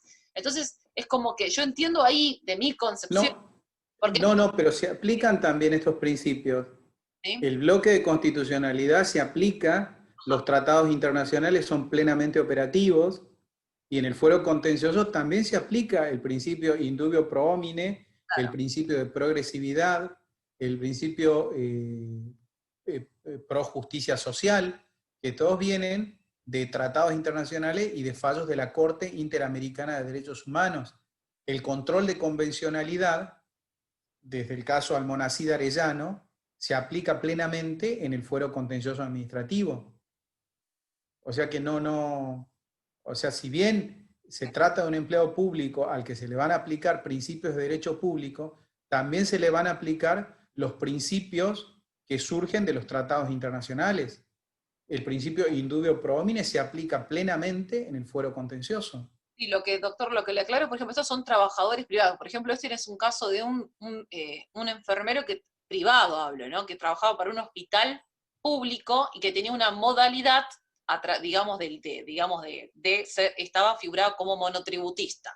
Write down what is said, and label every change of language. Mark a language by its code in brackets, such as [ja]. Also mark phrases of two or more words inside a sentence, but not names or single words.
[es] Entonces, es como que yo entiendo ahí de mi concepción. No, pero se aplican también estos principios. ¿Sí? El bloque de constitucionalidad se aplica, los tratados internacionales son plenamente operativos, y en el fuero contencioso también se aplica el principio [la] indubio pro homine, [es] claro, el principio de progresividad, el principio pro justicia social, que todos vienen de tratados internacionales y de fallos de la Corte Interamericana de Derechos Humanos. El control de convencionalidad, desde el caso Almonacid Arellano, se aplica plenamente en el fuero contencioso administrativo. O sea que o sea, si bien se trata de un empleado público al que se le van a aplicar principios de derecho público, también se le van a aplicar los principios que surgen de los tratados internacionales. El principio [la] indubio pro homine [es] se aplica plenamente en el fuero contencioso. Y doctor, lo que le aclaro, por ejemplo, estos son trabajadores privados. Por ejemplo, este es un caso de un enfermero privado, hablo, ¿no? Que trabajaba para un hospital público y que tenía una modalidad, estaba figurado como monotributista.